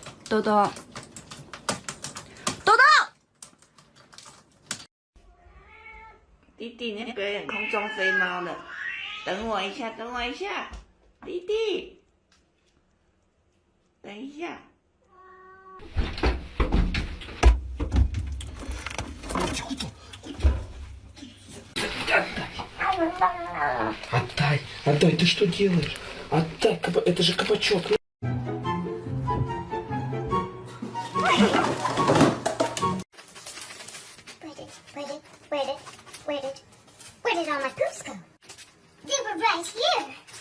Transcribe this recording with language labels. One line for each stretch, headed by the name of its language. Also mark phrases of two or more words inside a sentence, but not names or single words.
Chinese: 豆豆，豆豆，弟弟，你表演空中飞猫了，等我一下，等我一下，弟弟，等一下。
Russian: Отдай, отдай, ты что делаешь? Отдай, это же кабачок.
English: Where did all my poops go? They were right here.